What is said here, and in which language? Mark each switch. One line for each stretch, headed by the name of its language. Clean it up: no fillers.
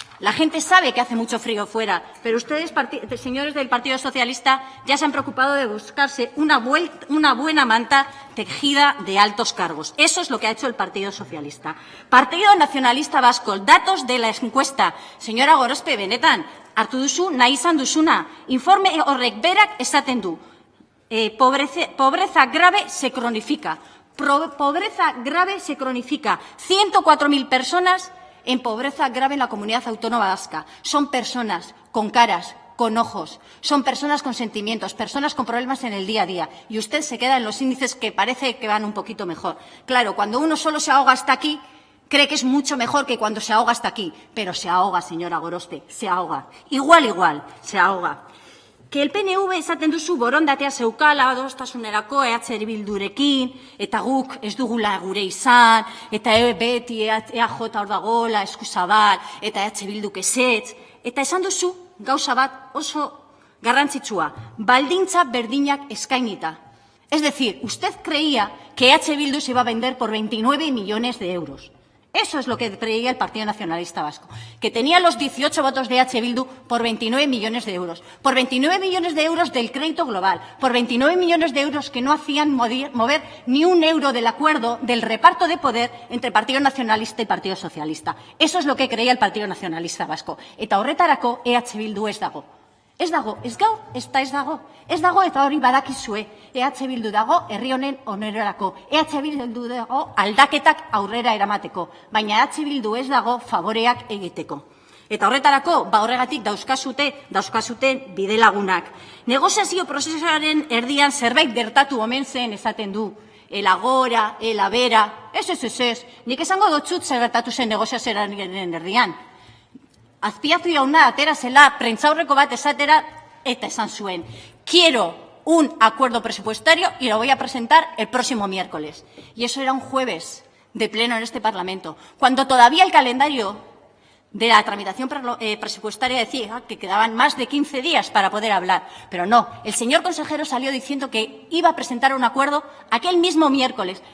Spanish: La gente sabe que hace mucho frío fuera, pero ustedes, señores del Partido Socialista, ya se han preocupado de buscarse una buena manta tejida de altos cargos. Eso es lo que ha hecho el Partido Socialista. Partido Nacionalista Vasco, datos de la encuesta.
Basque: Señora Gorospe, benetan, hartu duzu, nahi izan duzuna. Informe horrek berak esaten du.
Spanish: Pobreza grave se cronifica. Pobreza grave se cronifica. 104.000 personas en pobreza grave en la comunidad autónoma vasca. Son personas con caras, con ojos, son personas con sentimientos, personas con problemas en el día a día. Y usted se queda en los índices que parece que van un poquito mejor. Claro, cuando uno solo se ahoga hasta aquí, cree que es mucho mejor que cuando se ahoga hasta aquí. Pero se ahoga, señora Gorospe, se ahoga. Igual, se ahoga. Que el
Basque: PNV esaten duzu borondatea zeukala adostasunerako Bildurekin, eta guk ez dugula gure izan, eta beti EAJ hor dagoela, eskuzabal, eta Bilduk ezetz. Eta esan duzu gauza bat oso garrantzitsua, baldintza berdinak eskainita.
Spanish: Es decir, usted creía que EH Bildu se iba a vender por 29 millones de euros. Eso es lo que creía el Partido Nacionalista Vasco, que tenía los 18 votos de EH Bildu por 29 millones de euros, por 29 millones de euros del crédito global, por 29 millones de euros que no hacían mover ni un euro del acuerdo del reparto de poder entre Partido Nacionalista y Partido Socialista. Eso es lo que creía el Partido Nacionalista Vasco.
Basque: Eta horretarako EH Bildu ez dago. Ez dago, ez gaur, ez dago. Ez dago eta hori badakizue. EH Bildu dago herri honen onerarako. EH Bildu dago aldaketak aurrera eramateko. Baina EH Bildu ez dago favoreak egiteko. Eta horretarako, horregatik dauzkazuten bidelagunak. Negoziazio prozesuaren erdian zerbait gertatu omen zen esaten du. El agora, el abera, ez. Nik esango dotxut zer gertatu zen negoziazioaren erdian. Azpiazu jauna atera zela prentzaurreko bat esatera eta esan zuen.
Spanish: Quiero un acuerdo presupuestario y lo voy a presentar el próximo miércoles. Y eso era un jueves de pleno en este Parlamento, cuando todavía el calendario de la tramitación presupuestaria decía que quedaban más de 15 días para poder hablar. Pero no, el señor consejero salió diciendo que iba a presentar un acuerdo aquel mismo miércoles.